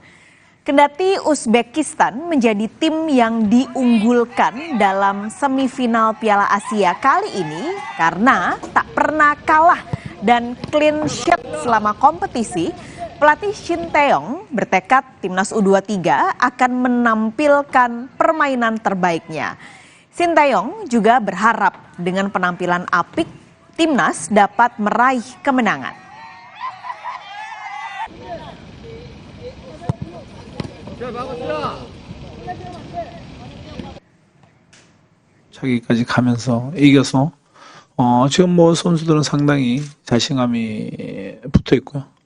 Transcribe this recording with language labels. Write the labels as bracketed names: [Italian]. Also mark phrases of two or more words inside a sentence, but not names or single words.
[Indonesian] Kendati Uzbekistan menjadi tim yang diunggulkan dalam semifinal Piala Asia kali ini karena tak pernah kalah dan [English] clean sheet [Indonesian] selama kompetisi, pelatih Shin Tae-yong bertekad Timnas U23 akan menampilkan permainan terbaiknya. Shin Tae-yong juga berharap dengan penampilan apik, Timnas dapat meraih kemenangan. [Korean] 자기까지 가면서 이겨서 지금 뭐 선수들은 상당히 자신감이 붙어 있고요.